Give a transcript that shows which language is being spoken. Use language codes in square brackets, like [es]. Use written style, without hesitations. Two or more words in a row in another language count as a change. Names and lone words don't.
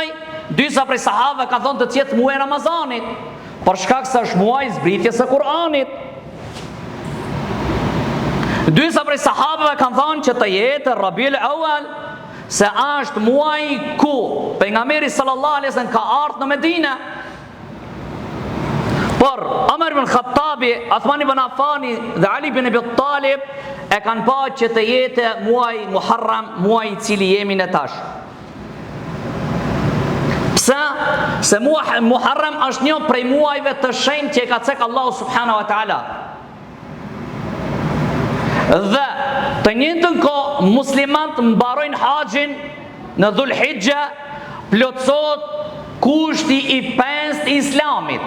[sq] Disa prej sahabëve kanë thonë të jetë muaji Ramazanit, për shkak se është muaji zbritjes së Kur'anit. Disa prej sahabëve kanë thonë që të jetë Rabiul Awwal, se është muaji ku pejgamberi [ar] صلى الله عليه وسلم [sq] ka ardhur në Medinë. Por Omer ibn Khattabi, Uthman ibn Affani dhe Ali ibn Abi Talib e kanë pa që të jetë muaj Muharram, muaj i cili jemi në tash. Pse? Se muaj Muharram është një prej muajve të shenjtë që e ka cek Allahu [ar] سبحانه وتعالى. [sq] Dhe të njëjtën kohë muslimanët mbarojnë haxhin në Dhul Hijja, plotësohet kushti i 5 i Islamit.